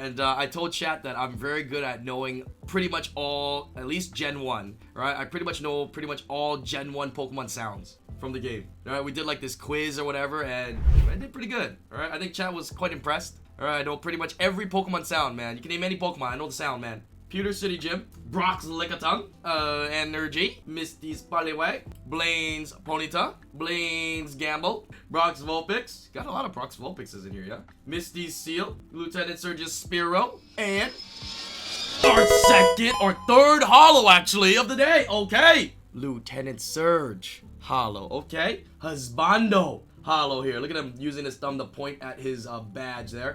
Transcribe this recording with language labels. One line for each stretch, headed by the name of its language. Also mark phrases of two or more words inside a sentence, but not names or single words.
English: And I told chat that I'm very good at knowing pretty much all, at least Gen 1, right? I pretty much know all Gen 1 Pokemon sounds from the game. All right, we did like this quiz or whatever, and I did pretty good. All right, I think chat was quite impressed. All right, I know pretty much every Pokemon sound, man. You can name any Pokemon, I know the sound, man. Pewter City Gym, Brock's Lickitung, Energy, Misty's Poliwag, Blaine's Ponyta, Blaine's Gamble, Brock's Vulpix. Got a lot of Brock's Vulpixes in here, yeah. Misty's Seal, Lieutenant Surge's Spearow, and our second or third holo actually of the day. Okay, Lieutenant Surge holo. Okay, Husbando holo here. Look at him using his thumb to point at his badge there.